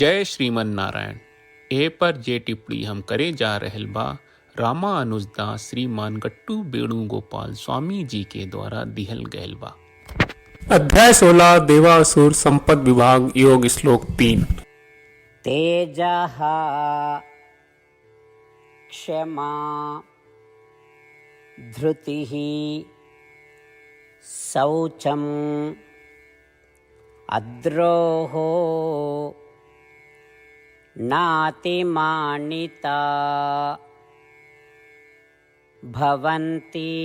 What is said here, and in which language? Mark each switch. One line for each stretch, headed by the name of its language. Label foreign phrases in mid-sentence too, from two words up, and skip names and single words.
Bhojpuri: जय श्रीमन नारायण। ए पर जे टिप्पणी हम करे जा रहल बा रामा अनुजदास श्रीमान गट्टू वेणुगोपाल स्वामी जी के द्वारा दिहल गयल बा। अध्याय 16 देवासुर संपद विभाग योग श्लोक 3।
Sanskrit: तेजः क्षमा धृतिः शौचम् अद्रोहो नातिमानिता भवन्ति